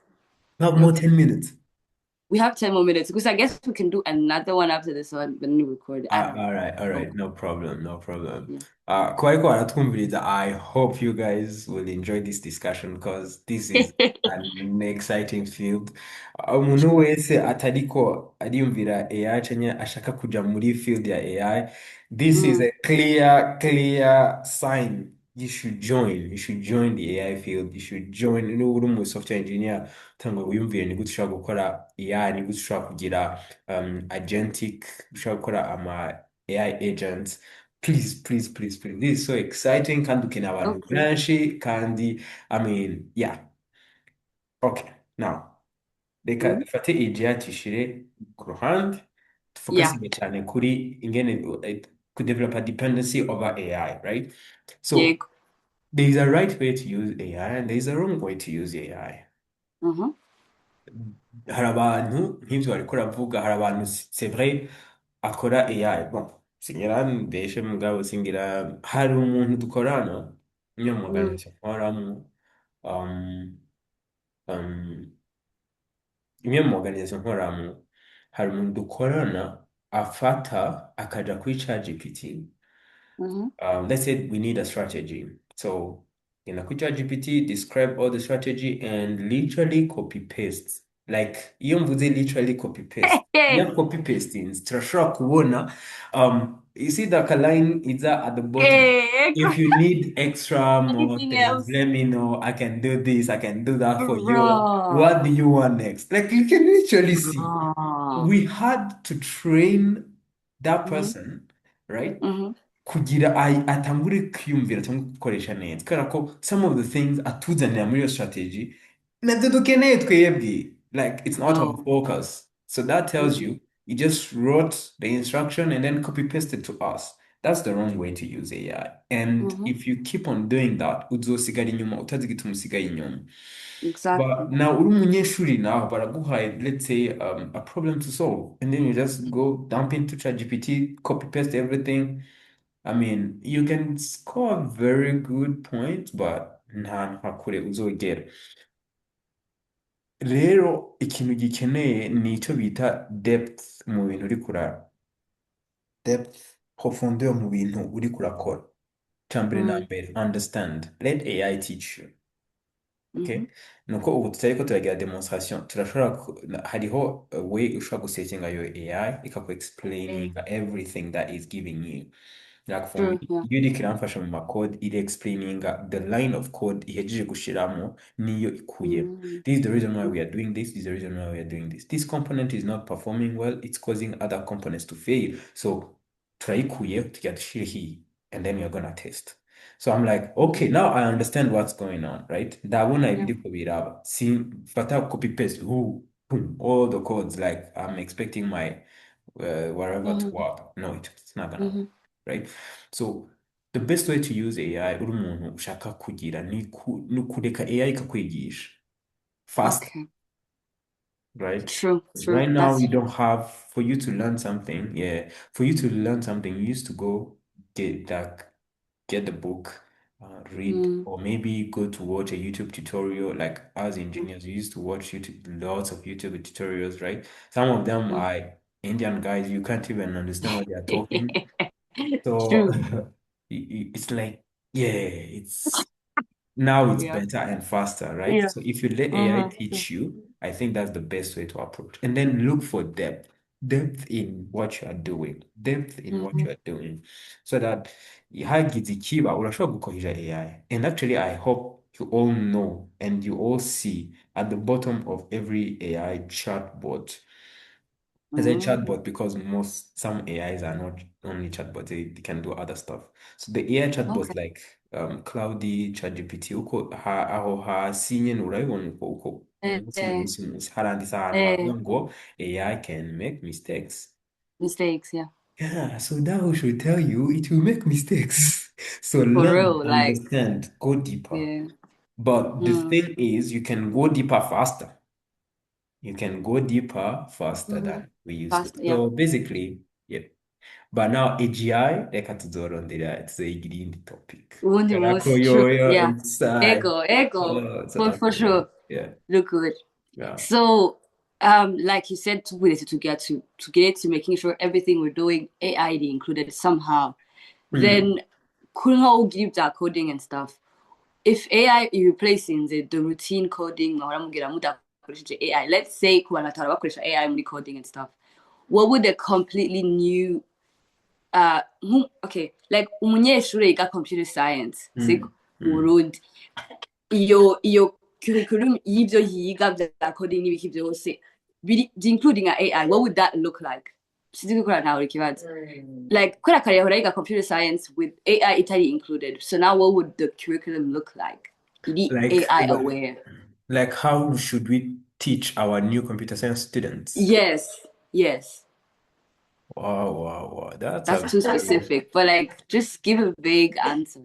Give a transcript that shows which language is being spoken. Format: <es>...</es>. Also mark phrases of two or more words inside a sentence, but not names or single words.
<en>Not more Okay, 10 minutes. we have 10 more minutes because I guess we can do another one after this one when we record. I don't know. All Oh, right, no problem, no problem. yeah.</en> <rn>Kwa aratwumviriza,</rn> <en>I hope you guys will enjoy this discussion because this is an exciting field.</en> <rn>Umuntu wese atariko ariyumvira AI canke ashaka kuja muri field ya AI,</rn> <en>this is Mm, a clear sign. You should join. You should join the AI field. You should join.</en> <rn>Uri umu</rn> <en>software engineer,</en> <rn>tanga wiyumvire ni gute ushobora gukora AI, ni gute ushobora kugira agentic ushobora gukora ama</rn> <en>AI agents. Please. This is so exciting</en> <rn>kandi ukeneye abantu</rn> <en>okay.</en> <rn>benshi kandi</rn> <en>I mean, yeah. Okay. Now,</en> <rn>reka Mm, dufate AGI tuyishire ku ruhande</rn> <en>yeah.</en> <rn>tufokasinge cyane kuri ingene kudevelopa</rn> <en>dependency over AI, right? Yeah. So, there is a right way to use AI and there is a wrong way to use AI. Uh-huh.</en> <rn>Hari abantu nk'ibyo bariko uravuga hari abantu</rn> <fr>c'est vrai</fr> <rn>akora AI bon singira mbeshe mugabo singira hari umuntu dukorana imwe mu Mm-hmm. organization nkoramo, um, um, imwe mu organization nkoramo hari umuntu dukorana afata akaja kuri ChatGPT. Mm-hmm.</rn> <en>Let's say we need a strategy. So in a GPT, describe all the strategy and literally copy paste. Like</en> <rn>iyo mvuze</rn> <en>literally copy paste. Hey, Yeah, copy pasting. Turashobora kubona. You see that line is at the bottom. hey, If you need extra more anything things, else? let me know. I can do this. I can do that for you. Bro. What do you want next? Like you can literally see. Bro. We had to train that Mm-hmm. person, right? Mm-hmm.</en> <rn>Kugira atangure kwiyumvira cyangwa gukoresha neza kubera ko</rn> <en>some of the things</en> <rn>atuzanira muri iyo strategy nabyo dukeneye twebwe,</rn> <en>like it's not our Oh. focus, so that tells Mm-hmm. you he just wrote the instruction and then copy pasted to us. That's the wrong way to use AI, and Mm-hmm. if you keep on doing that</en> <rn>uzosigara inyuma utazi igituma usigaye inyuma.</rn> <en>But Exactly.</en> <rn>now uri umunyeshuri nawe baraguhaye,</rn> <en>let's say a problem to solve, and then you just go dump into ChatGPT, copy paste everything. I mean, you can score very good points, but</en> <rn>nta kure uzogera. Rero ikintu gikeneye ni icyo bita depth mu bintu uri kurara. Depth, profondeur mu bintu uri kurakora. Icya na Mm-hmm. mbere,</rn> <en>understand. Let AI teach you. Mm-hmm.</en> <rn>Okay? Nuko ubu tutari ko turagira demonstration, turashobora hariho</rn> <en>a way</en> <rn>ushobora gusettinga</rn> <en>your AI</en> <rn>ikaku</rn> <en>explaining everything that is giving you. Like for me, True, yeah.</en> <rn>iyo iriko iramfasha mu macode iri explaininga</rn> <en>the line of code</en> <rn>ihejeje gushiramo niyo ikuyemo. Mm-hmm.</rn> <en>This is the reason why we are doing this. This is the reason why we are doing this. This component is not performing well. It's causing other components to fail. So</en> <rn>turayikuye tujya dushire</rn> <en>here, and then we are gonna test. So I'm like, okay, now I understand what's going on, right?</en> <rn>Ndabona</rn> <en>Yeah.</en> <rn>ibiriko biraba.</rn> <en>See, fata copy paste, boom, all the codes. Like I'm expecting my wherever to Mm-hmm. work. No, it's not gonna work, Mm-hmm. right? So the best way to use AI</en> <rn>uri umuntu ushaka kugira ni kureka AI ikakwigisha</rn> <en>fast, Okay. right? True, true. Right now, That's you don't have, for you to learn something, yeah, for you to learn something, you used to go get like get the book, read, mm, or maybe go to watch a YouTube tutorial. Like as engineers, we used to watch YouTube, lots of YouTube tutorials, right? Some of them mm. are Indian guys, you can't even understand what they are talking. So True. it's like, yeah, it's now it's Yeah. better and faster, right? Yeah. So if you let AI Uh-huh. True. teach you, I think that's the best way to approach. And then look for depth, depth in what you are doing, depth in what Mm-hmm. you are doing, so that</en> <rn>hagize ikiba urashobora gukoresha AI.</rn> <en>And actually, I hope you all know and you all see at the bottom of every AI chatbot. I say Mm. chatbot because some AIs are not only chatbots, they can do other stuff. So the AI chatbots Okay. like Cloudy, ChatGPT,</en> <rn>uko aho hasi nyene urabibona uko Eh, eh, munsi haranditse ahantu eh, havuga ngo</rn> <en>AI can make mistakes. mistakes, yeah. Yeah, so that should tell you it will make mistakes. So For learn, real, like, understand, go deeper. yeah. But the Mm. thing is, you can go deeper faster. You can go deeper faster Mm-hmm. than we used to. Fast, yeah. So basically, yeah. But now AGI,</en> <rn>reka tuzorondera tuzoyigira iyindi topic. Ubundi Kubera ko munsi,</rn> <en>true,</en> <rn>yoyo</rn> <en>yeah. it's</en> <rn>Ego,</rn> <en>so for amazing. sure. Yeah, Look good. yeah. So, like you said, to get to making sure everything we're doing AI included somehow. Mm, Then, couldn't how give that coding and stuff. If AI is replacing the routine coding, or AI, let's say AI muri coding and stuff. What would a completely new okay, like</en> <rn>umunyeshuri yiga</rn> <en>computer science, siko mm,</en> <rn>mu mm. Burundi. Iyo curriculum y'ibyo yiga bya coding n'ibiki byose</rn> <en>including a AI, what would that look like?</en> <rn>Sinzi gukora ntawe ikibazo. Like kubera kare yahora yiga</rn> <en>computer science with AI</en> <rn>itari included.</rn> <en>So now what would the curriculum look like?</en> <rn>Iri</rn> <en>Like, AI aware. like how should we teach our new computer science students? Yes, yes. Wow, wow, wow. That's That's a too very specific, but like just give a vague answer.</en>